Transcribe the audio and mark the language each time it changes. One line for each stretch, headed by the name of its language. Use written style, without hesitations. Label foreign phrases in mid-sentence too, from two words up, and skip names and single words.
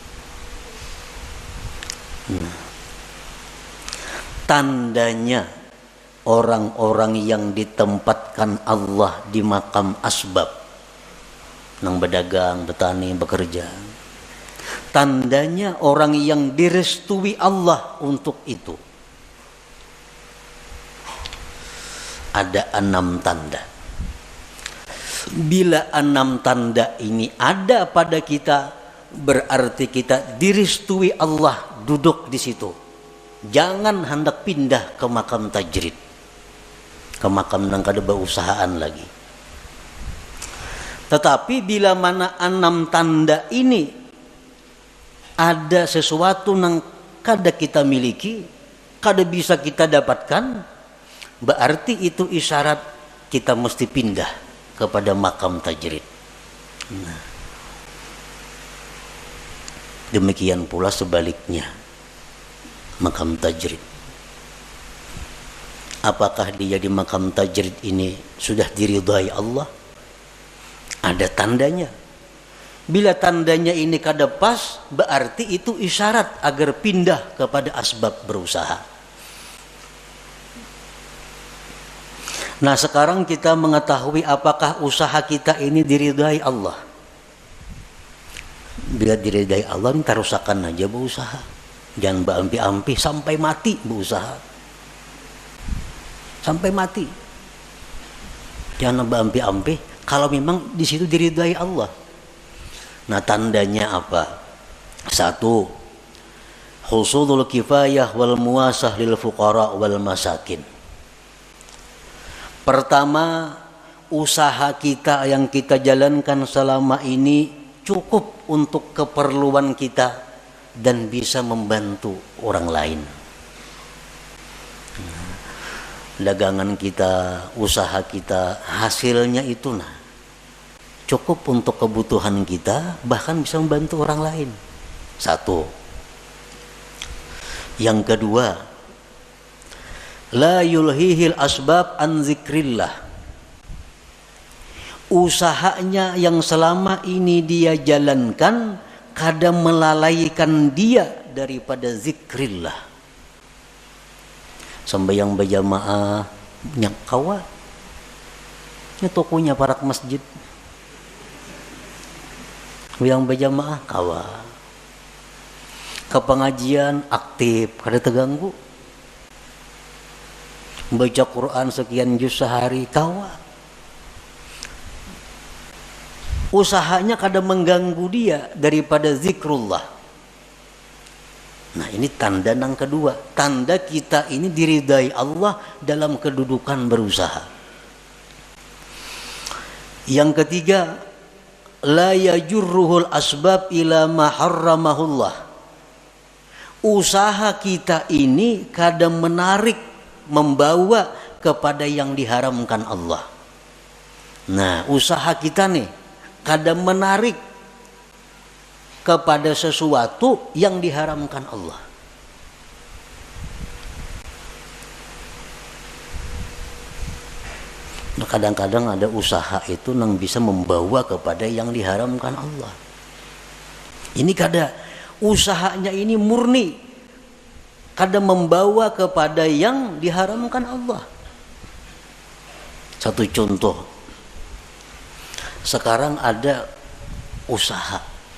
Indonesian: Nah, tandanya orang-orang yang ditempatkan Allah di
Arabic: makam asbab,
Indonesian: nang berdagang, bertani, bekerja, tandanya orang yang direstui Allah untuk itu. Ada 6 tanda. Bila 6 tanda ini ada pada kita, berarti kita direstui Allah duduk di situ. jangan hendak pindah ke makam tajrid, ke makam nang kada berusahaan lagi. Tetapi bila mana 6 tanda ini ada sesuatu nang kada kita miliki, kada bisa kita dapatkan, berarti itu isyarat kita mesti pindah kepada makam tajrid. Nah, demikian pula sebaliknya, makam tajrid. Apakah dia di makam tajrid ini sudah diridhai Allah? Ada tandanya. Bila tandanya ini kada pas, berarti itu isyarat agar pindah kepada asbab berusaha. Nah, sekarang kita mengetahui apakah usaha kita ini diridhai Allah. Bila diridhai Allah, kita rusakan aja berusaha. Jangan berampi-ampi sampai mati berusaha. Sampai mati. Jangan berampi-ampi kalau memang di situ diridhai Allah. Nah, tandanya apa? 1.
Arabic: Husulul kifayah wal muasah lil fuqara wal masakin.
Indonesian: Pertama, usaha kita yang kita jalankan selama ini cukup untuk keperluan kita dan bisa membantu orang lain. Dagangan kita, usaha kita, hasilnya itu cukup untuk kebutuhan kita, bahkan bisa membantu orang lain. 1. Yang kedua,
Arabic: la yulhihil asbab an zikrillah.
Indonesian: Usahanya yang selama ini dia jalankan kada melalaikan dia daripada zikrillah. Sembahyang berjamaah nyak kawa nya tokonya
Arabic: parak masjid,
Indonesian: yang berjamaah kawa, ke pengajian aktif kada terganggu, baca Quran sekian juz sehari kawa, usahanya kada mengganggu dia daripada zikrullah. Nah, ini tanda yang kedua, tanda kita ini diridai Allah dalam kedudukan berusaha. Yang ketiga,
Arabic: la yajurruhul asbab ila ma harramahullah.
Indonesian: Usaha kita ini kadang menarik, membawa kepada yang diharamkan Allah. Nah, usaha kita nih kadang menarik kepada sesuatu yang diharamkan Allah. Nah, kadang-kadang ada usaha itu yang bisa membawa kepada yang diharamkan Allah. Ini kada usahanya ini murni, kada membawa kepada yang diharamkan Allah. Satu contoh, sekarang ada usaha.